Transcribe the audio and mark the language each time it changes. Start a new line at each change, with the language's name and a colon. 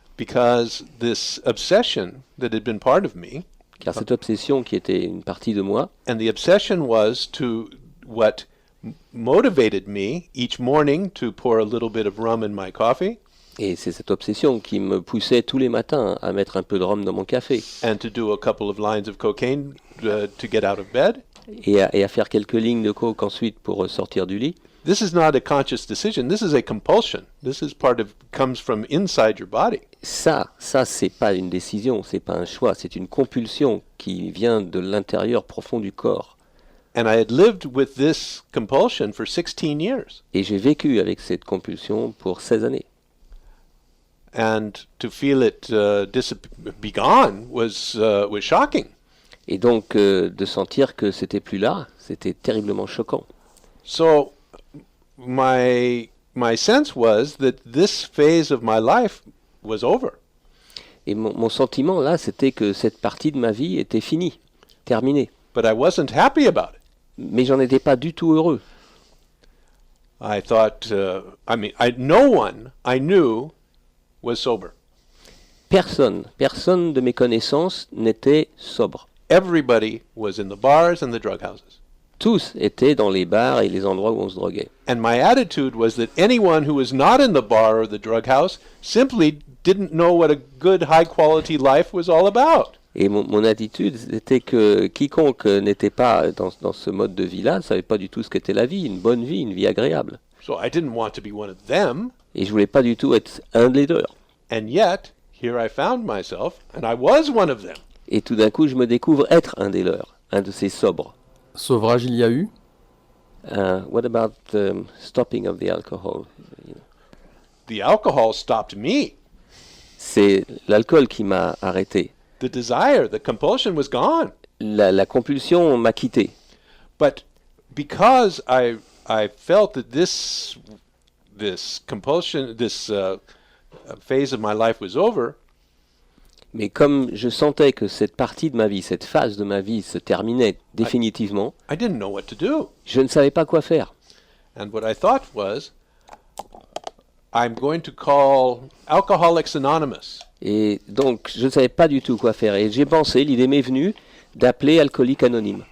English: because this obsession that had been part of me,
French: car cette obsession qui était une partie de moi,
English: and the obsession was to what motivated me each morning to pour a little bit of rum in my coffee
French: et c'est cette obsession qui me poussait tous les matins à mettre un peu de rhum dans mon café
English: and to do a couple of lines of cocaine to get out of bed.
French: et à faire quelques lignes de coke ensuite pour sortir du lit.
English: This is not a conscious decision. This is a compulsion. This is comes from inside your body.
French: Ça, c'est pas une décision, c'est pas un choix, c'est une compulsion qui vient de l'intérieur profond du corps.
English: And I had lived with this compulsion for 16 years.
French: Et j'ai vécu avec cette compulsion pour 16 années.
English: And to feel it be gone was shocking.
French: Et donc, de sentir que c'était plus là, c'était terriblement choquant.
English: So my sense was that this phase of my life was over.
French: Et mon sentiment là, c'était que cette partie de ma vie était finie, terminée.
English: But I wasn't happy about it.
French: Mais j'en étais pas du tout heureux.
English: I thought, no one I knew was sober.
French: Personne de mes connaissances n'était sobre.
English: Everybody was in the bars and the drug houses.
French: Tous étaient dans les bars et les endroits où on se droguait.
English: And my attitude was that anyone who was not in the bar or the drug house simply didn't know what a good, high-quality life was all about.
French: Et mon attitude, c'était que quiconque n'était pas dans ce mode de vie-là ne savait pas du tout ce qu'était la vie, une bonne vie, une vie agréable.
English: So I didn't want to be one of them.
French: Et je voulais pas du tout être un des leurs.
English: And yet, here I found myself, and I was one of them.
French: Et tout d'un coup, je me découvre être un des leurs, un de ces sobres. Sauvrage il y a eu?
English: What about the stopping of the alcohol? The alcohol stopped me.
French: C'est l'alcool qui m'a arrêté.
English: The desire, the compulsion was gone.
French: La compulsion m'a quitté.
English: But because I felt that this compulsion, this phase of my life was over,
French: Mais comme je sentais que cette partie de ma vie, cette phase de ma vie se terminait définitivement,
English: I didn't know what to do.
French: je ne savais pas quoi faire.
English: And what I thought was, I'm going to call Alcoholics Anonymous.
French: Et donc, je ne savais pas du tout quoi faire. Et j'ai pensé, l'idée m'est venue d'appeler Alcooliques Anonymes